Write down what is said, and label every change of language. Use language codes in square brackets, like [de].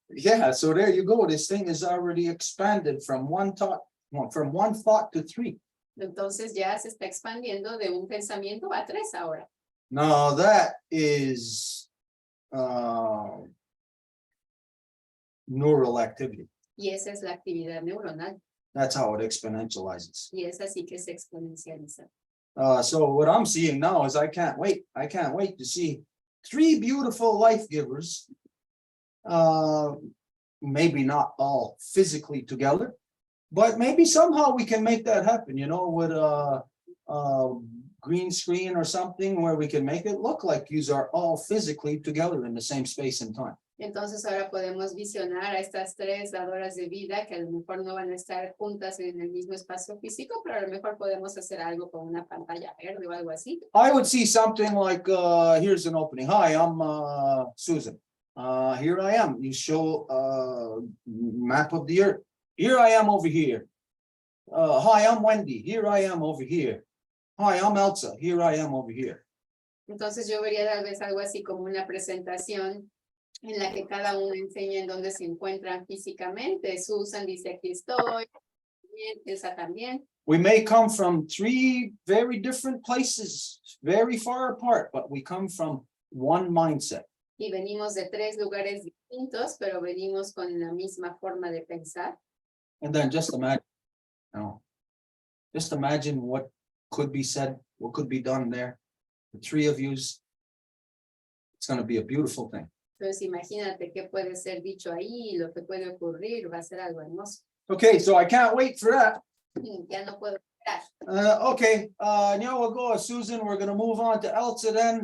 [en] Yeah, so there you go. This thing is already expanded from one thought to three. [es] Entonces ya se está expandiendo de un pensamiento a 3 ahora. [en] Now that is neural activity. [es] Y esa es la actividad neuronal. [en] That's how it exponentializes. [es] Y es así que se exponencializa. [en] So what I'm seeing now is I can't wait to see 3 beautiful life givers, maybe not all physically together, but maybe somehow we can make that happen, you know, with a green screen or something where we can make it look like you are all physically together in the same space and time. [es] Entonces ahora podemos visionar a estas 3 dadoras de vida que a lo mejor no van a estar juntas en el mismo espacio físico, pero a lo mejor podemos hacer algo con una pantalla verde o algo así. [en] I would see something like, here's an opening. Hi, I'm Susan. Here I am. You show map of the earth. Here I am over here. Hi, I'm Wendy. Here I am over here. Hi, I'm Elsa. Here I am over here. [es] Entonces yo vería tal vez algo así como una presentación en la que cada uno enseña en dónde se encuentran físicamente. Susan dice aquí estoy, Elsa también. [en] We may come from 3 very different places, very far apart, but we come from one mindset. [es] Y venimos de 3 lugares distintos, pero venimos con la misma forma de pensar. [en] And then just imagine, you know, just imagine what could be said, what could be done there. The 3 of yous, it's going to be a beautiful thing. [es] Entonces imagínate qué puede ser dicho ahí, lo que puede ocurrir, va a ser algo hermoso. [en] Okay, so I can't wait for that. [es] Ya no puedo esperar. [en] Okay, now we'll go, Susan. We're going to move on to Elsa then.